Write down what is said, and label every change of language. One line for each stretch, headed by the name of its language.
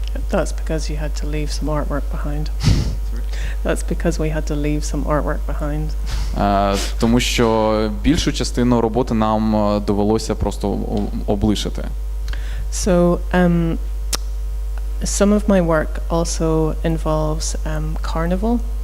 English: That's because you had to leave some artwork behind. That's because we had to leave some artwork behind.
Ukrainian: Тому що більшу частину роботи нам довелося просто облишити.
English: So some of my work also involves carnival.